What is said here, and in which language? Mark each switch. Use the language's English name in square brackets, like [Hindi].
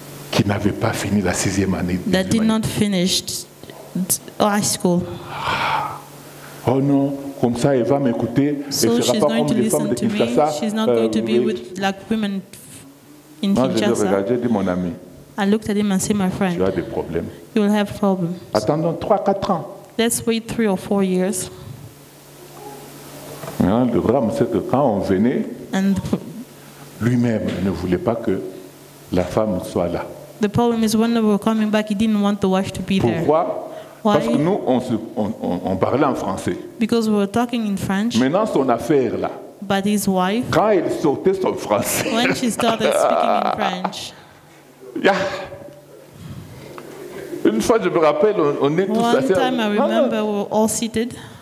[French] Qui n'avait pas fini la 6e année. [English] That did not finish high school. [French] Oh non, comme ça, elle va m'écouter. [English] So [French] elle sera pas comme les femmes de Kinshasa. [English] She's not going to be with like women in [French] Moi, [English] Kinshasa. [French] Je l'ai regardé, j'ai dit mon ami. [English] I looked at him and said, my friend, [French] tu as des problèmes. [English] You will have problems. [French] Attendons 3-4 ans. [English] Let's wait 3 or 4 years. [French] Le drame, c'est que quand on venait, lui-même ne voulait pas que la femme soit là. [English] The problem is when we were coming back, he didn't want the wife to be there. [French] Pourquoi? Parce que nous, on parlait en français. [English] Because we were talking in French. [French] Maintenant, son affaire là. [English] But his wife. [French] Quand elle sortait son français. [English] When she started speaking in French. Yeah. [French] Une fois, je me rappelle, on est tous assis. [English] One time, I remember we were all seated.